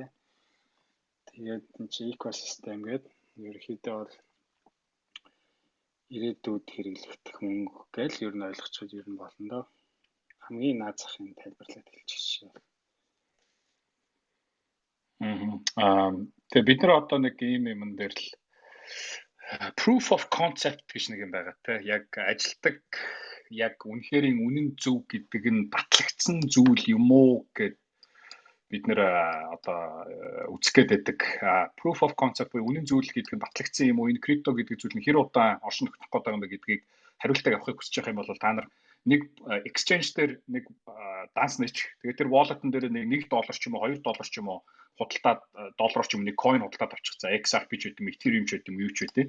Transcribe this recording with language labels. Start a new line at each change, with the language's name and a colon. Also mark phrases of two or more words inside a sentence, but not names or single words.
Mongolian: Тэгээд энэ чи экосистем гэдэг ерөөхдөө бол ирээдүйд хэрэглэгдэх мөнгө гэж ер нь ойлгочиход ер нь болно доо. Хамгийн наад захын тайлбарлаад хэлчихсэн шүү. Тэгээ бид нар одоо нэг ийм юм дээр л
English: proof of concept
Mongolian: гэж нэг юм байгаа те. Яг ажилдаг яг үнэхэрийн үнэн зөв гэдэг нь батлагдсан зүйл юм уу гэд бид нэр одоо үзэх гээд байдаг.
English: Proof of concept
Mongolian: буюу үнэн зүйл гэдэг нь батлагдсан юм уу? Энэ крипто гэдэг зүйл нь хэр удаан оршин тогтнох гэдэг юм бэ гэдгийг хариултыг авахыг хүсэж байгаа юм бол та нар нэг exchange дээр нэг данс нээчих. Тэгээд тэр wallet-ын дээр нэг $1 ч юм уу $2 ч юм уу худалдаад доллараар ч юм нэг coin худалдаад авчих. За XRP ч гэдэг юм, Ethereum ч гэдэг юм, юу ч гэдэг.